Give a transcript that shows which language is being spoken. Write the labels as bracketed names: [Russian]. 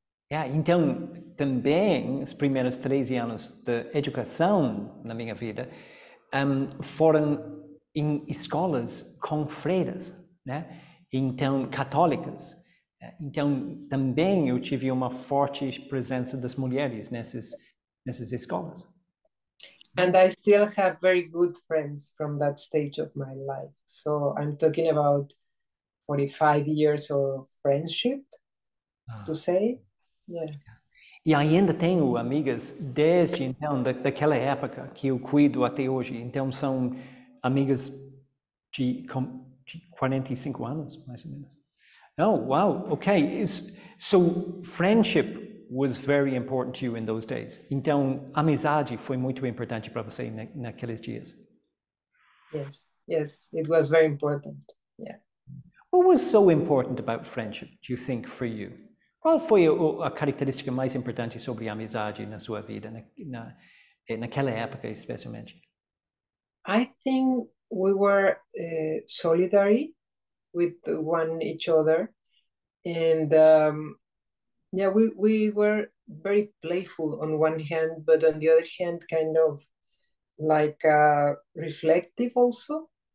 [Portuguese] Então, também, os primeiros 13 anos de educação na minha vida foram em escolas com freiras, né? Então, católicas. Então, também eu tive uma forte presença das mulheres nessas escolas. [English] And I still have very good friends from that stage of my life. So I'm talking about 45 years of friendship, to say. Yeah. [Portuguese] E ainda tenho amigas desde então, daquela época, que eu cuido até hoje. Então são amigas de 45 anos, mais ou menos. [English] Oh, wow, okay. So friendship was very important to you in those days. [Portuguese] Então, amizade foi muito importante para você naqueles dias. [English] Yes, it was very important. Yeah. What was so important about friendship, do you think, for you? [Portuguese] Qual foi a característica mais importante sobre a amizade na sua vida, naquela época especialmente? [English] I think we were solidary with each other, and yeah, we were very playful on one hand, but on the other hand, kind of like reflective also.